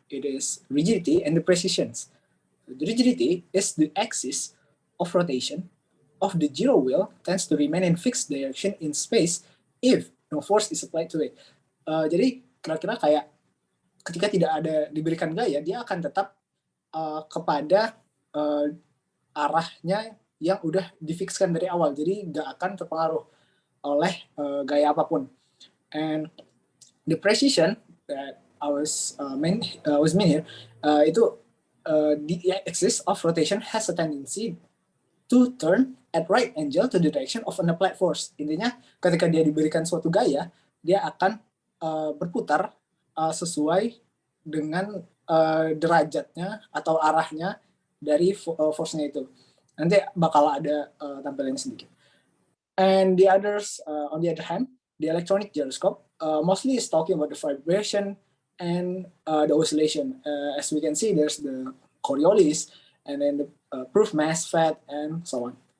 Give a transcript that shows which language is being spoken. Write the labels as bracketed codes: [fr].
[en] It is rigidity and the precision. The rigidity is the axis of rotation of the gyro wheel tends to remain in fixed direction in space if no force is applied to it. [id] Jadi kira-kira kayak ketika tidak ada diberikan gaya, dia akan tetap kepada arahnya yang udah difikskan dari awal, jadi nggak akan terpengaruh oleh gaya apapun. [en] And the precision that I was mean here, itu the axis of rotation has a tendency to turn at right angle to the direction of an applied force. [id] Intinya ketika dia diberikan suatu gaya, dia akan berputar sesuai dengan derajatnya atau arahnya dari force-nya itu. Nanti bakal ada tampilannya sedikit. [en] And the others, on the other hand, the electronic gyroscope mostly is talking about the vibration and the oscillation. As we can see, there's the Coriolis, and then the proof mass, FAT, and so on.